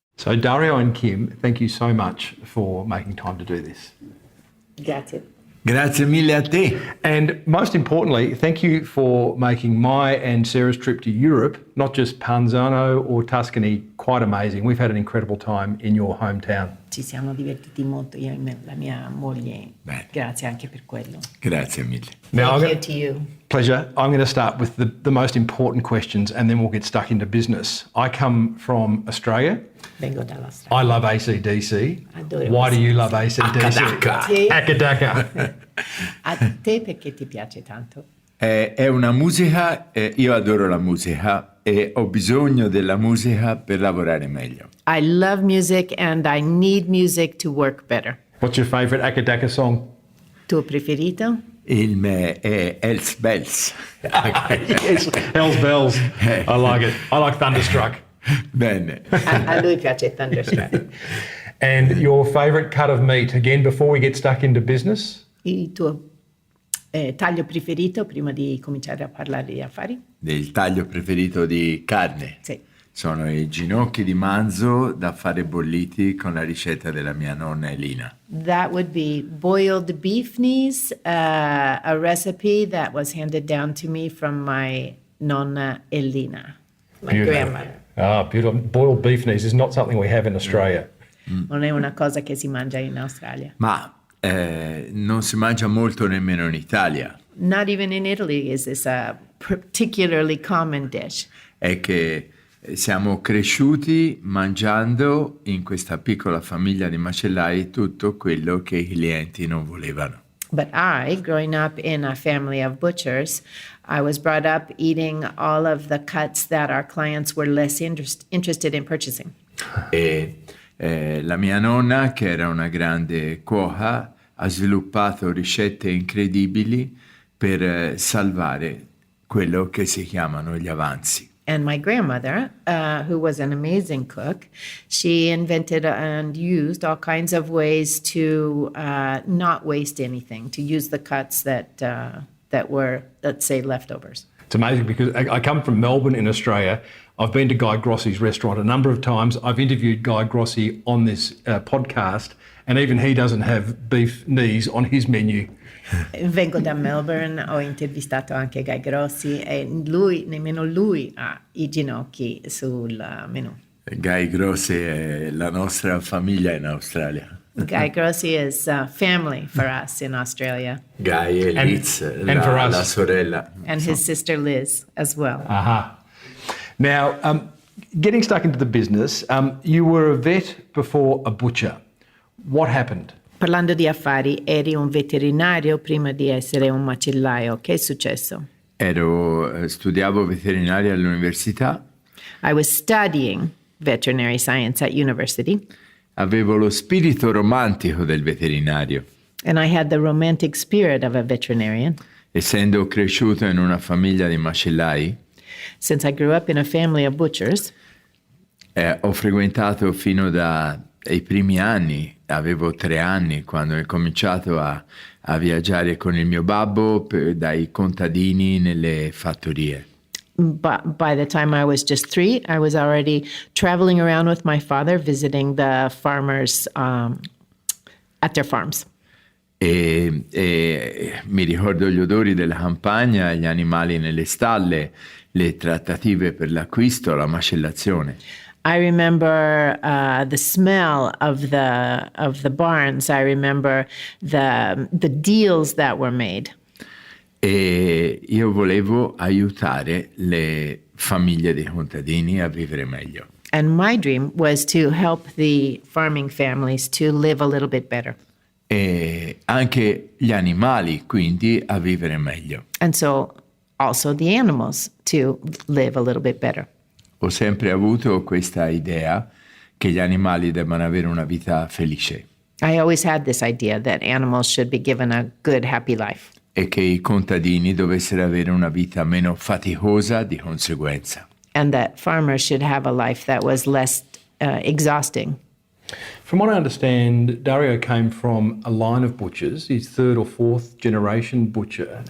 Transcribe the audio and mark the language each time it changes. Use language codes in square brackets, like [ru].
[en] So Dario and Kim, thank you so much for making time to do this. [it] Grazie. Grazie mille a te. [en] And most importantly, thank you for making my and Sarah's trip to Europe, not just Panzano or Tuscany, quite amazing. We've had an incredible time in your hometown. [it] Ci siamo divertiti molto io e la mia moglie. Bene. Grazie anche per quello. Grazie mille. [en] Now, Thank you to you. Pleasure. I'm going to start with the most important questions and then we'll get stuck into business. I come from Australia. [it] Vengo dalla strada. [en] I love AC/DC. [it] Adoro [en] Why do you love AC/DC? [it] Akadaka. Sì. Akadaka. A te perché ti piace tanto? È una musica, io adoro la musica e ho bisogno della musica per lavorare meglio. [en] I love music and I need music to work better. What's your favourite Akadaka song? [it] Tuo preferito? Il me è Hells Bells. [en] Yes, Hells Bells. I like it. I like Thunderstruck. [it] Bene. A lui piace Thunderstruck. [en] And your favourite cut of meat, again, before we get stuck into business? [it] Il tuo taglio preferito prima di cominciare a parlare di affari? Il taglio preferito di carne. Sì. Sono i ginocchi di manzo da fare bolliti con la ricetta della mia nonna Elina. [en] That would be boiled beef knees, a recipe that was handed down to me from my nonna Elina, my grandmother. Ah, beautiful. Boiled beef knees is not something we have in Australia. [it] Non è una cosa che si mangia in Australia. Ma non si mangia molto nemmeno in Italia. [en] Not even in Italy is this a particularly common dish. [it] È che siamo cresciuti mangiando in questa piccola famiglia di macellai tutto quello che i clienti non volevano. [en] But I, growing up in a family of butchers, I was brought up eating all of the cuts that our clients were less interested in purchasing. [it] E la mia nonna, che era una grande cuoca, ha sviluppato ricette incredibili per salvare quello che si chiamano gli avanzi. [en] And my grandmother, who was an amazing cook, she invented and used all kinds of ways to not waste anything, to use the cuts that were, let's say, leftovers. It's amazing because I come from Melbourne in Australia. I've been to Guy Grossi's restaurant a number of times. I've interviewed Guy Grossi on this podcast, and even he doesn't have beef knees on his menu. [it] Vengo da Melbourne, ho intervistato anche Guy Grossi e nemmeno lui ha i ginocchi sul menù. Guy Grossi è la nostra famiglia in Australia. [en] Guy Grossi is family for us in Australia. [it] Guy e Liz, [en] and for us. [it] la sorella. [en] And his sister Liz as well. Aha. Now, getting stuck into the business, you were a vet before a butcher. What happened? [it] Parlando di affari, eri un veterinario prima di essere un macellaio. Che è successo? Studiavo veterinaria all'università. [en] I was studying veterinary science at university. [it] Avevo lo spirito romantico del veterinario. [en] And I had the romantic spirit of a veterinarian. [it] Essendo cresciuto in una famiglia di macellai, [en] Since I grew up in a family of butchers, [it] ho frequentato fino dai primi anni, avevo 3 anni, quando ho cominciato a viaggiare con il mio babbo dai contadini nelle fattorie. [en] but by the time I was just 3, I was already traveling around with my father, visiting the farmers at their farms. [it] E mi ricordo gli odori della campagna, gli animali nelle stalle, le trattative per l'acquisto, la macellazione. [en] I remember the smell of the barns. I remember the deals that were made. [it] E io volevo aiutare le famiglie dei contadini a vivere meglio. [en] And my dream was to help the farming families to live a little bit better. [it] E anche gli animali, quindi, a vivere meglio. [en] And so also the animals to live a little bit better. [it] Ho sempre avuto questa idea che gli animali debbano avere una vita felice [en] I always had this idea that animals should be given a good, happy life. [it] e che i contadini dovessero avere una vita meno faticosa di conseguenza. [en] And that farmers should have a life that was less exhausting. From what I understand, Dario came from a line of butchers. He's 3rd or 4th generation butcher.